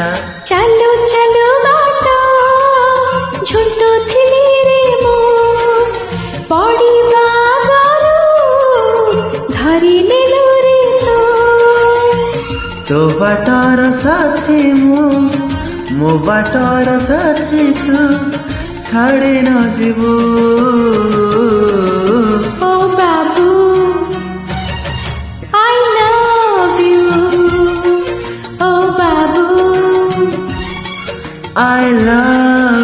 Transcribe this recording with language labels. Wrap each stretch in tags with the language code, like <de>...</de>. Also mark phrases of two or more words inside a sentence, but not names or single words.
<or>ଚାଲୁ ଚାଲୁ ବାଟ ଝୁଣ୍ଟୁଥିଲି ରେ ମୁଁ ପଡ଼ିବା ଆଗରୁ ଧରି ନେଲୁ ରେ ତୋ ବାଟର ସାଥୀ ମୁଁ ମୋ ବାଟର ସାଥୀ ତୁ ଛାଡ଼ି ନ ଯିବୁ ଓ ବାବୁ</or> <en>I love you</en> <or>ଓ ବାବୁ</or> <en>I love</en>